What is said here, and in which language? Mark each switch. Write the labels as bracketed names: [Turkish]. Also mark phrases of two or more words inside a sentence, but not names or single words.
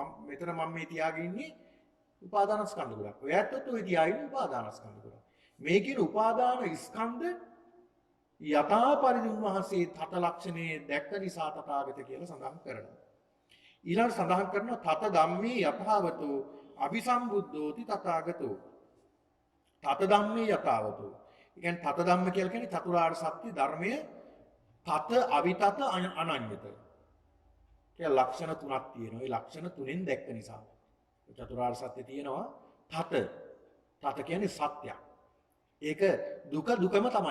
[Sinhala] මෙතන මම මේ තියාගෙන ඉන්නේ උපාදානස්කන්ධ ගොඩක්. ඔය ඇත්තත් ඔය තියාගෙන උපාදානස්කන්ධ ගොඩක්. මේ කියන උපාදාන ස්කන්ධ යථා පරිදි උන්වහන්සේ තත ලක්ෂණේ දැක්ක නිසා තථාගත කියලා සඳහන් කරනවා. ඊළඟ සඳහන් කරනවා [Pali] තත ධම්මේ යථාවතෝ අபிසම්බුද්ධෝති තථාගතෝ. තත ධම්මේ යථාවතෝ. [Sinhala] ඒ කියන්නේ තත ධම්ම කියලා කියන්නේ චතුරාර්ය සත්‍ය ධර්මය [Pali] තත අවිතත අනඤ්‍යත. [Sinhala] කියලා ලක්ෂණ තුනක් තියෙනවා. ඒ ලක්ෂණ තුනෙන් දැක්ක නිසා චතුරාර්ය සත්‍ය තියෙනවා තත. තත කියන්නේ සත්‍යයක්. ඒක දුක දුකම තමයි.